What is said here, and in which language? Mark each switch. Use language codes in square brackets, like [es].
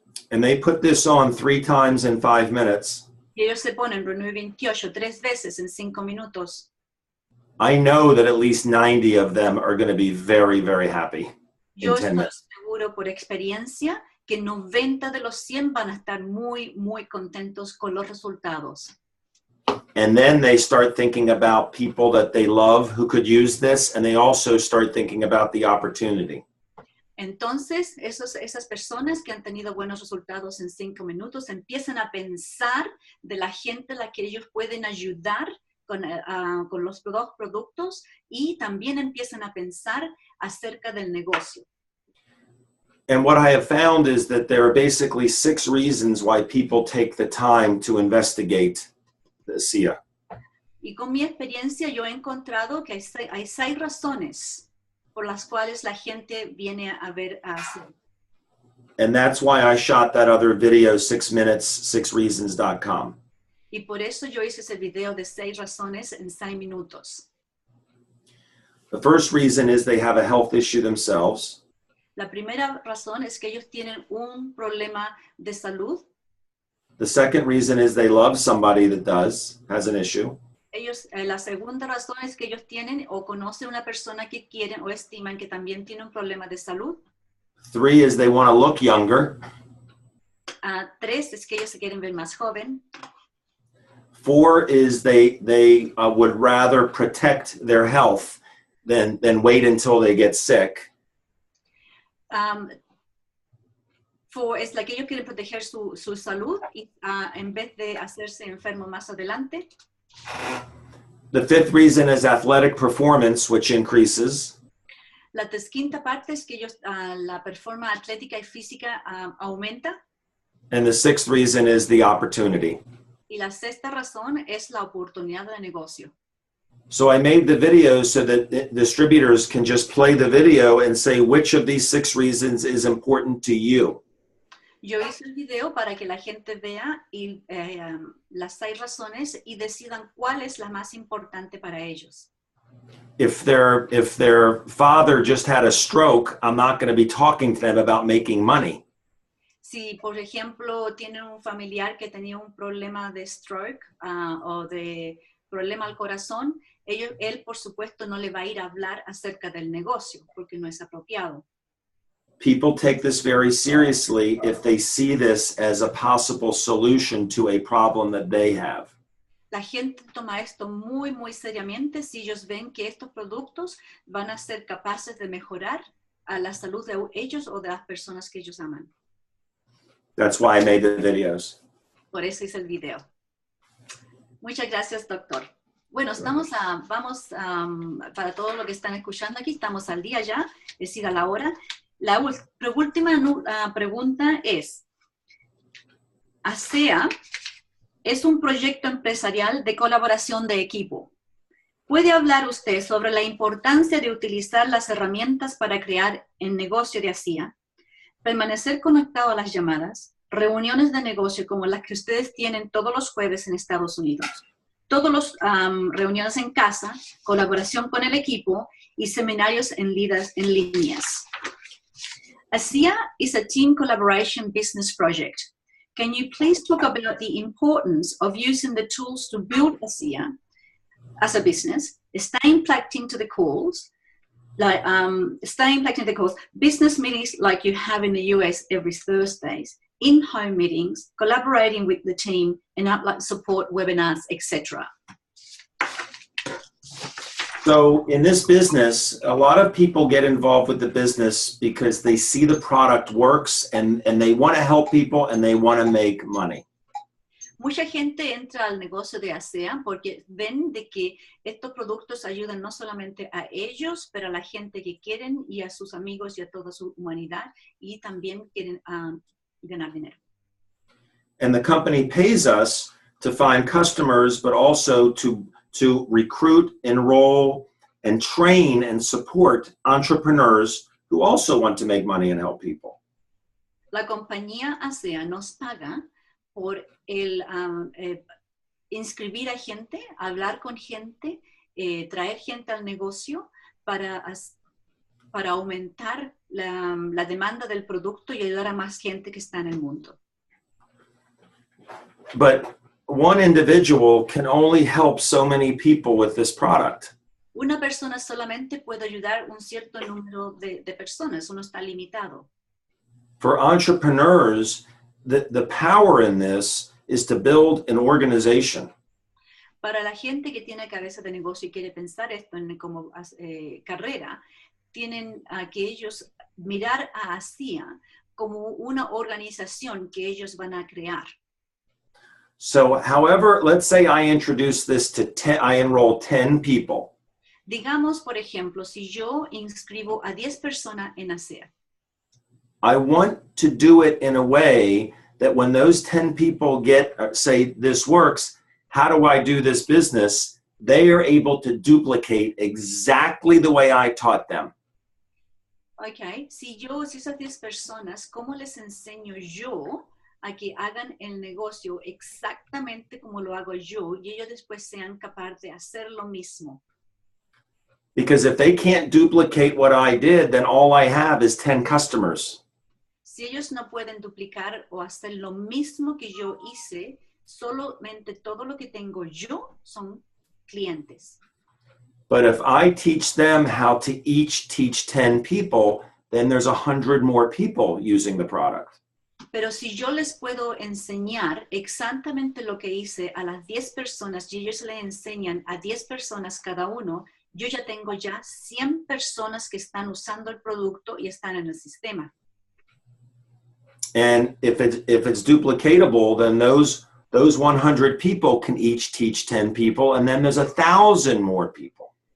[en] and they put this on 3 times in 5 minutes, [es] y ellos se ponen Renew 28 3 veces en 5 minutos, [en] I know that at least 90 of them are going to be very, very happy [es] yo [en] in 10 [es] estoy [en] minutes. [es] seguro por experiencia que 90 de los 100 van a estar muy, muy contentos con los resultados. [en] And then they start thinking about people that they love who could use this, and they also start thinking about the opportunity. [es] Entonces, esas personas que han tenido buenos resultados en 5 minutos empiezan a pensar de la gente a la que ellos pueden ayudar con los productos y también empiezan a pensar acerca del negocio. [en] And what I have found is that there are basically 6 reasons why people take the time to investigate the SIA. [es] Y con mi experiencia yo he encontrado que hay 6 razones por las cuales la gente viene a ver a SIA. [en] And that's why I shot that other video, 6 minutes, 6reasons.com. [es] Y por eso yo hice ese video de 6 razones en 6 minutos. [en] The first reason is they have a health issue themselves. [es] La primera razón es que ellos tienen un problema de salud. [en] The second reason is they love somebody that has an issue. [es] La segunda razón es que ellos tienen o conocen una persona que quieren o estiman que también tiene un problema de salud. [en] 3 is they want to look younger. [es] 3 es que ellos se quieren ver más joven. [en] 4 is they would rather protect their health than wait until they get sick. [es] 4 es la que ellos quieren proteger su salud y, en vez de hacerse enfermo más adelante. [en] The 5th reason is athletic performance, which increases. [es] La quinta parte es que ellos, la performance atlética y física aumenta. [en] And the 6th reason is the opportunity. [es] Y la sexta razón es la oportunidad de negocio. [en] So I made the video so that distributors can just play the video and say which of these 6 reasons is important to you. [es] Yo hice el video para que la gente vea las 6 razones y decidan cuál es la más importante para ellos. [en] If their father just had a stroke, I'm not going to be talking to them about making money. [es] Si, por ejemplo, tienen un familiar que tenía un problema de stroke o de problema al corazón, él, por supuesto, no le va a ir a hablar acerca del negocio porque no es apropiado. [en] People take this very seriously if they see this as a possible solution to a problem that they have. [es] La gente toma esto muy, muy seriamente si ellos ven que estos productos van a ser capaces de mejorar a la salud de ellos o de las personas que ellos aman. [en] That's why I made the videos. [es] Por eso hice el video. Muchas gracias, doctor. Bueno, vamos para todo lo que están escuchando aquí, estamos al día ya, es decir, a la hora. La última pregunta es, ASEA es un proyecto empresarial de colaboración de equipo. ¿Puede hablar usted sobre la importancia de utilizar las herramientas para crear el negocio de ASEA? Permanecer conectado a las llamadas, reuniones de negocio como las que ustedes tienen todos los jueves en Estados Unidos, todos los reuniones en casa, colaboración con el equipo y seminarios en líneas. [en] ASEA is a team collaboration business project. Can you please talk about the importance of using the tools to build ASEA as a business, staying plugged into the calls, business meetings like you have in the US every Thursdays, in-home meetings, collaborating with the team, and outline support webinars, etc. So in this business, a lot of people get involved with the business because they see the product works and they want to help people and they want to make money. [es] Mucha gente entra al negocio de ASEA porque ven de que estos productos ayudan no solamente a ellos, pero a la gente que quieren y a sus amigos y a toda su humanidad y también quieren ganar dinero. [en] And the company pays us to find customers, but also to recruit, enroll, and train and support entrepreneurs who also want to make money and help people. [es] La compañía ASEA nos paga por el inscribir a gente, hablar con gente, traer gente al negocio para aumentar la demanda del producto y ayudar a más gente que está en el mundo. [en] But one individual can only help so many people with this product. [es] Una persona solamente puede ayudar un cierto número de personas, uno está limitado. [en] For entrepreneurs, the power in this is to build an organization. [es] Para la gente que tiene cabeza de negocio y quiere pensar esto como carrera, tienen que ellos mirar a ASEA como una organización que ellos van a crear. [en] So however, let's say I introduce this to 10, I enroll 10 people. [es] Digamos, por ejemplo, si yo inscribo a 10 personas en ASEA. [en] I want to do it in a way that when those 10 people say this works, how do I do this business? They are able to duplicate exactly the way I taught them. [es] Okay, si esas 10 personas, ¿cómo les enseño yo a que hagan el negocio exactamente como lo hago yo y ellos después sean capaces de hacer lo mismo? [en] Because if they can't duplicate what I did, then all I have is 10 customers. [es] Si ellos no pueden duplicar o hacer lo mismo que yo hice, solamente todo lo que tengo yo son clientes. [en] But if I teach them how to each teach 10 people, then there's 100 more people using the product. [es] Pero si yo les puedo enseñar exactamente lo que hice a las 10 personas y ellos le enseñan a 10 personas cada uno, yo ya tengo 100 personas que están usando el producto y están en el sistema. [en] And if it's duplicatable, then those 100 people can each teach 10 people, and then there's 1,000 more people.